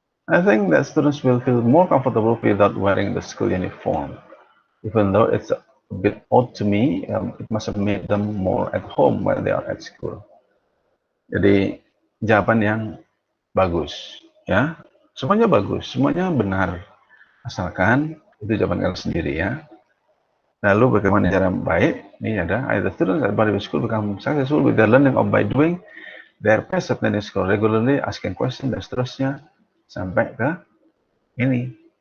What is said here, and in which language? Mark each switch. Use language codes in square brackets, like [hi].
[en] I think that students will feel more comfortable without wearing the school uniform. Even though it's a bit odd to me, it must have made them more at home when they are at school. [id] Jadi jawaban yang bagus, ya. Semuanya bagus, semuanya benar. Asalkan itu jawaban kalian sendiri ya. Lalu bagaimana cara baik? Ini ada, [en] the students at Barnabas School become successful with their learning of by doing their best at learning school regularly, asking question [id] dan seterusnya sampai ke ini.